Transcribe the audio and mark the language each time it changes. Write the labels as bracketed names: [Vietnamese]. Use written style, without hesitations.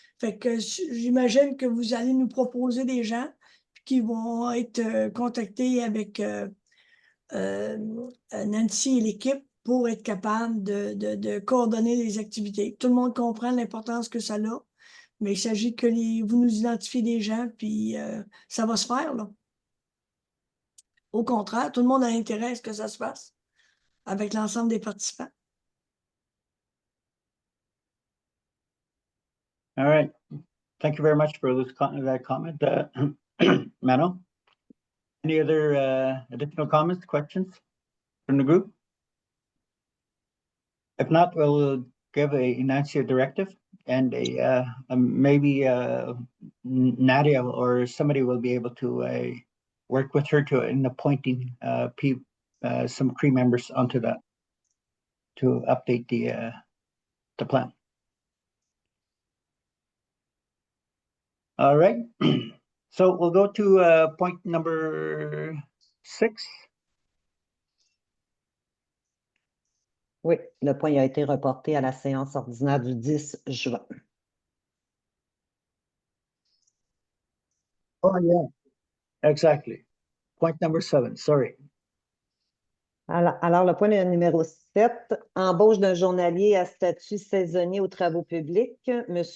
[French] Fait que j'imagine que vous allez nous proposer des gens qui vont être contactés avec Nancy et l'équipe pour être capable de coordonner les activités. Tout le monde comprend l'importance que ça a Mais il s'agit que vous nous identifiez des gens, puis ça va se faire, là. Au contraire, tout le monde a intérêt à ce que ça se fasse avec l'ensemble des participants. [English] All right. Thank you very much for that comment, Mano. Any other additional comments, questions from the group? If not, we'll give a Nancy a directive and maybe Nadia or somebody will be able to work with her in appointing some Cree members onto that to update the plan. All right. So we'll go to point number 6. [French] Oui, le point a été reporté à la séance ordinaire du 10 juin. [English] Oh, yeah, exactly. Point number 7, sorry. [French] Alors, le point numéro 7, embauche d'un journalier à statut saisonnier aux travaux publics, M.